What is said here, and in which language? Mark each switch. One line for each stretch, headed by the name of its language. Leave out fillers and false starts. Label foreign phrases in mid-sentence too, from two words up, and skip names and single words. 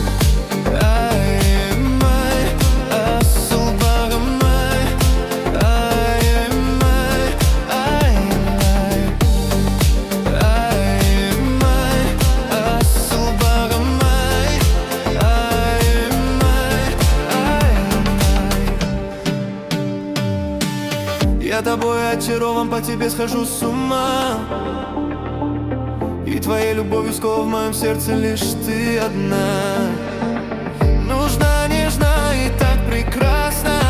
Kazakh: Айым-ай, асыл бағым-ай. Айым-ай, айым-ай. Айым-ай, асыл бағым-ай. Айым-ай, айым-ай.
Russian: Я тобой очарован, по тебе схожу с ума. И твоей любовью скована в моем сердце лишь ты одна. Нужна, нежна и так прекрасна.